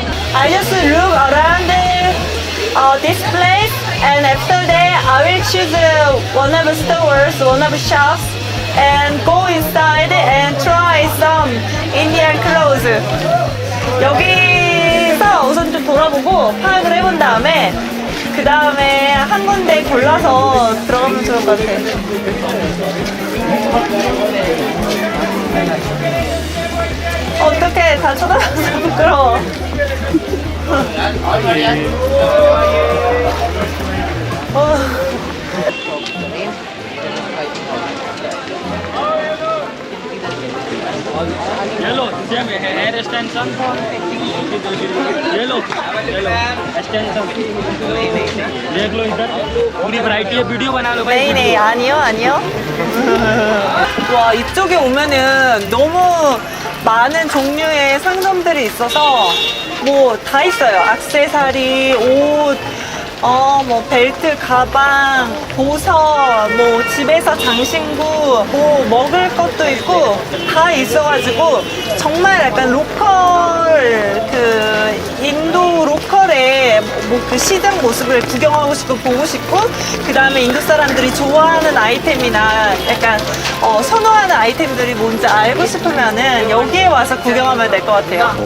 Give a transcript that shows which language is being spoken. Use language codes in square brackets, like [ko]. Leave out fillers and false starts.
[en] I just look around this place, and after that I will choose one of the stores, one of the shops, and go inside and try some Indian clothes. [ko] 여기서 우선 좀 돌아보고 파악을 해본 다음에 그 다음에 한 군데 골라서 들어가면 좋을 것 같아요. 어떡해, 다 쳐다봐서 부끄러워. [hi] Yellow same है hair extension yellow extension देख लो इधर पूरी variety है video बना लो भाई [ko] 네네 아니요 와 이쪽에 오면은 너무 많은 종류의 상점들이 있어서 뭐 다 있어요. 액세서리, 옷, 뭐 벨트, 가방, 보석, 뭐 집에서 장신구, 뭐 먹을 것도 있고 다 있어가지고 정말 약간 로컬 인도 로컬의 뭐 그 시장 모습을 구경하고 싶고 보고 싶고 그 다음에 인도 사람들이 좋아하는 아이템이나 약간 선호하는 아이템들이 뭔지 알고 싶으면은 여기에 와서 구경하면 될 것 같아요.